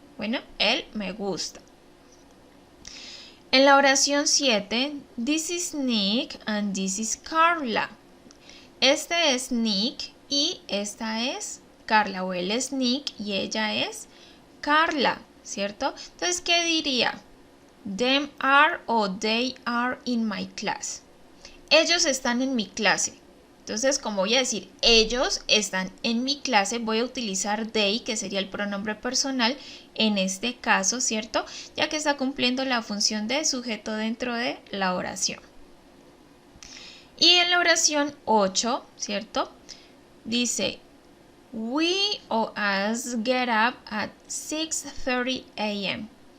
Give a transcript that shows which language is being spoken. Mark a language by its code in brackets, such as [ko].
[es] Bueno, él me gusta. En la oración 7, [en] this is Nick and this is Carla. [es] Este es Nick y esta es Carla. O él es Nick y ella es Carla, ¿cierto? Entonces, ¿qué diría? [en] Them are o they are in my class. [es] Ellos están en mi clase. Entonces, como voy a decir, ellos están en mi clase, voy a utilizar they, que sería el pronombre personal, en este caso, ¿cierto? Ya que está cumpliendo la función de sujeto dentro de la oración. Y en la oración 8, ¿cierto? Dice, we o [en] us get up at 6:30 a.m.